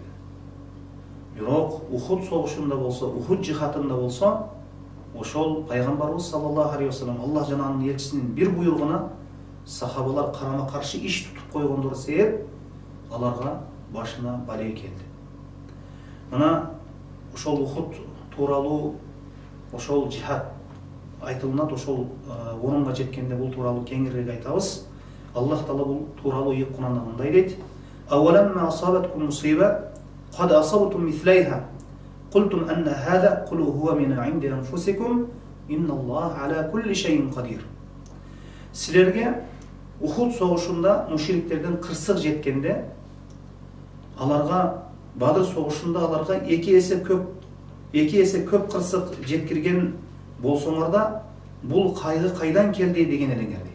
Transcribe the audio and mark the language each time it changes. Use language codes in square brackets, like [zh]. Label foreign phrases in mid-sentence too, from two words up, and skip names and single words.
[ky] Бирок Ухуд согушунда болсо, Ухуд жихатында болсо, ошол пайгамбарыбыз [ar] صلى الله عليه وسلم [ky] Аллах жананын элчисинин бир буйругуна сахабалар карама-каршы иш тутуп койгондору себеп аларга башына бале келди. Мына ошол Ухуд тууралуу, ошол жихат айтылынат, ошол орунга жеткенде бул тууралуу кеңирээк айтабыз. Аллах Таала бул тууралуу эки Куранда мындай дейт: [ar] "أولما أصابتكم مصيبة قد أصبتم مثليها قلتم أن هذا قل هو من عند أنفسكم إن الله على كل شيء قدير." [ky] Силерге Ухуд согушунда мушриктерден кырсык жеткенде, аларга Бадыр согушунда аларга эки эсе көп кырсык жеткирген болсоңор да, бул кайгы кайдан келди деген элеңер дейт.